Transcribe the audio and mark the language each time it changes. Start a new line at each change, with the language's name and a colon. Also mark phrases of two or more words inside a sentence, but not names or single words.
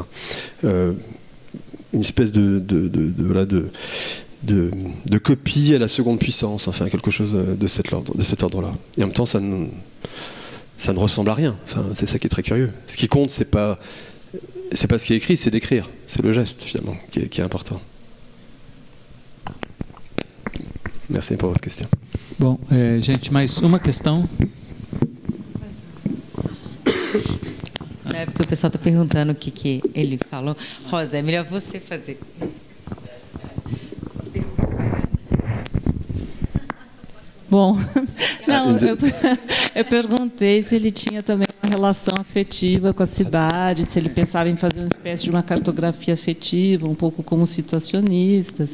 French: Une espèce de copie à la seconde puissance, enfin quelque chose de cet ordre-là. Et en même temps, ça ne ressemble à rien. Enfin, c'est ça qui est très curieux. Ce qui compte, c'est pas ce qui est écrit, c'est d'écrire. C'est le geste, finalement, qui est important. Merci pour votre question.
Portuguese: Bom, gente, mais uma questão. É porque o pessoal está perguntando o que ele falou. Rosa, é melhor você fazer. Bom, não, eu perguntei se ele tinha também uma relação afetiva com a cidade, se ele pensava em fazer uma espécie de uma cartografia afetiva, um pouco como situacionistas.